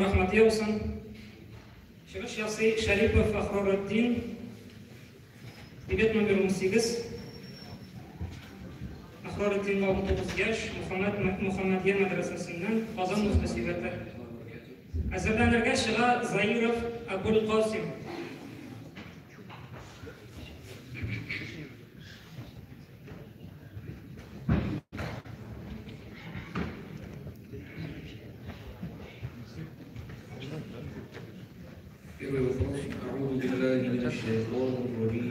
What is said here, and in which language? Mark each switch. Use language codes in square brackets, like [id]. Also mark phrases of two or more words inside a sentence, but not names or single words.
[tt] Adiyausan, Шығыш Яси Шарипов Ахроруддин, билет номер 18, Ахроруддин 19 яш, Мухаммадия мадрасасынан Қазан муфтисибаты. Әзірләнергә шыға Заиров Абул Қасим. [ar] أعوذ بالله من الشيطان الرجيم.